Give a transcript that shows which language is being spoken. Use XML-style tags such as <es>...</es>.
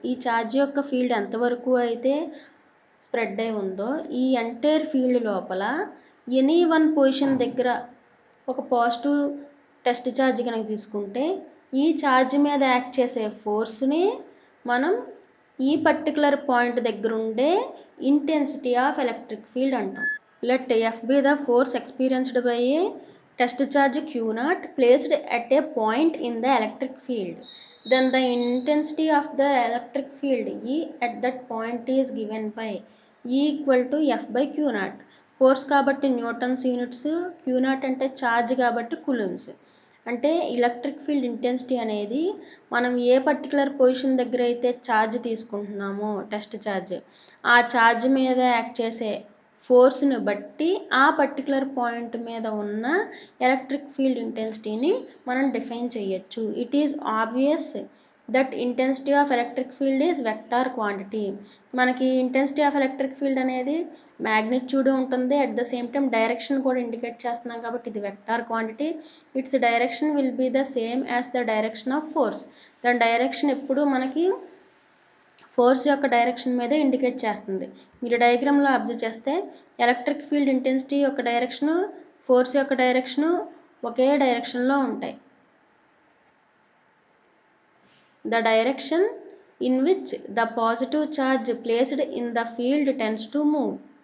<te>ఈ ఛార్జ్ యొక్క ఫీల్డ్ ఎంతవరకు అయితే స్ప్రెడ్ అయి ఉందో ఈ ఎంటైర్ ఫీల్డ్ లోపల ఎనీ వన్ పొజిషన్ దగ్గర ఒక పాజిటివ్ టెస్ట్ ఛార్జ్ కనుక తీసుకుంటే ఈ ఛార్జ్ మీద యాక్ట్ చేసే ఫోర్స్ని మనం ఈ పర్టికులర్ పాయింట్ దగ్గర ఉండే ఇంటెన్సిటీ ఆఫ్ ఎలక్ట్రిక్ ఫీల్డ్ అంటాం.</te> <en>లెట్ F be the force experienced by a test charge Q0 placed at a point in the electric field. Then the intensity of the electric field E at that point is given by E equal to F by Q0.</en> <te>Force కాబట్టి Newton's units, Q0 అంటే charge కాబట్టి కులమ్స్. అంటే electric field intensity అనేది మనం ఏ particular position దగ్గర అయితే charge తీసుకుంటున్నామో test charge ఆ charge మీద యాక్ట్ చేసే ఫోర్స్ని బట్టి ఆ పర్టికులర్ పాయింట్ మీద ఉన్న ఎలక్ట్రిక్ ఫీల్డ్ ఇంటెన్సిటీని మనం డిఫైన్ చేయొచ్చు.</te> <en>It is obvious that intensity of electric field is vector quantity.</en> <te>మనకి ఇంటెన్సిటీ ఆఫ్ ఎలక్ట్రిక్ ఫీల్డ్ అనేది మ్యాగ్నిట్యూడ్ ఉంటుంది,</te> <en>at the same time</en> <te>direction కూడా ఇండికేట్ చేస్తున్నాం కాబట్టి ఇది vector quantity.</te> <en>Its direction will be the same as the direction of force.</en> <te>దాని direction ఎప్పుడు మనకి ఫోర్స్ యొక్క డైరెక్షన్ మీదే ఇండికేట్ చేస్తుంది. మీరు డయాగ్రామ్లో అబ్జర్వ్ చేస్తే ఎలక్ట్రిక్ ఫీల్డ్ ఇంటెన్సిటీ యొక్క డైరెక్షను, ఫోర్స్ యొక్క డైరెక్షను ఒకే డైరెక్షన్లో ఉంటాయి.</te> <en>The direction in which the positive charge placed in the field tends to move.</en>